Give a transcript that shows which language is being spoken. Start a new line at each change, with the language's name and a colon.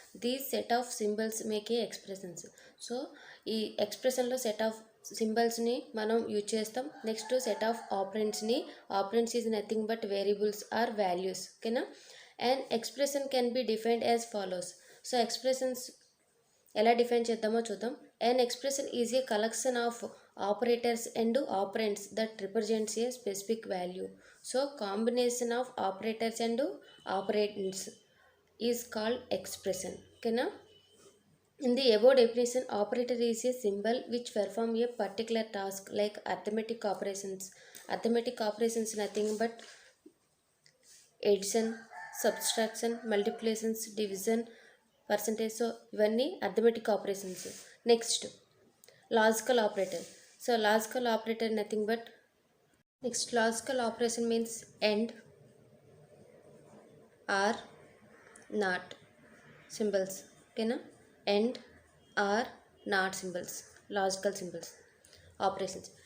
English: The set of symbols make a expressions.
Telugu: So ఈ ఎక్స్ప్రెషన్లో set of సింబల్స్ని మనం use చేస్తాం.
English: Next set of operands is nothing but variables or values. ఓకేనా. And expression can be defined as follows.
Telugu: So expressions ఎలా define చేద్దామో చూద్దాం.
English: An expression is a collection of operators and operands that represents a specific value. So combination of operators and operands is called expression. Okay na? In the above definition, operator is a symbol which perform a particular task like arithmetic operations. Arithmetic operations nothing but addition, subtraction, multiplications, division, percentage. So
Telugu: ఇవన్నీ
English: arithmetic operations. Next logical operator. So logical operator nothing but logical operation means and, or, not symbols. ఓకేనా. And, or, not symbols, logical symbols operations.